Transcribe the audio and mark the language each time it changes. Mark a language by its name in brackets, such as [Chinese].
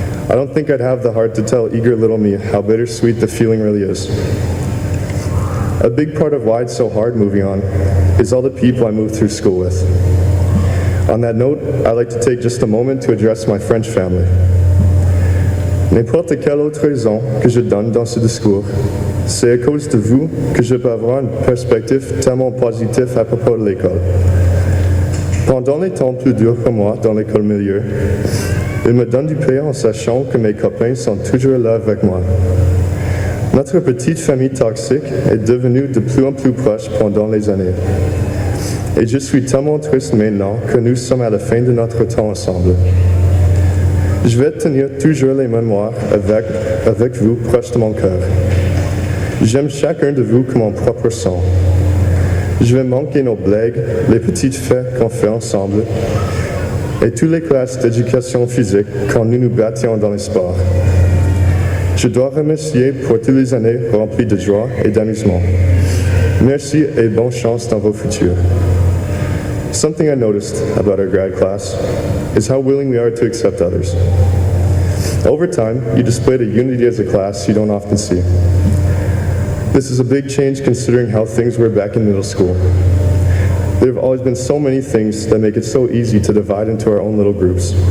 [English] I don't think I'd have the heart to tell eager little me how bittersweet the feeling really is. A big part of why it's so hard moving on is all the people I moved through school with. On that note, I'd like to take just a moment to address my French family. [French] N'importe quelle autre raison que je donne dans ce discours, c'est à cause de vous que je peux avoir une perspective tellement positive à propos de l'école. Pendant les temps plus durs pour moi dans l'école milieu, il me donne du paix en sachant que mes copains sont toujours là avec moi. Notre petite famille toxique est devenue de plus en plus proche pendant les années. Et je suis tellement triste maintenant que nous sommes à la fin de notre temps ensemble. Je vais tenir toujours les mémoires avec vous proche de mon cœur. J'aime chacun de vous comme mon propre sang. Je vais manquer nos blagues, les petites fêtes qu'on fait ensemble, et toutes les classes d'éducation physique quand nous nous battions dans les sports. Je dois remercier pour toutes les années remplies de joie et d'amusement. Merci et bonne chance dans vos futurs. [English] Something I noticed about our grad class is how willing we are to accept others. Over time, you displayed a unity as a class you don't often see. This is a big change considering how things were back in middle school. There have always been so many things that make it so easy to divide into our own little groups.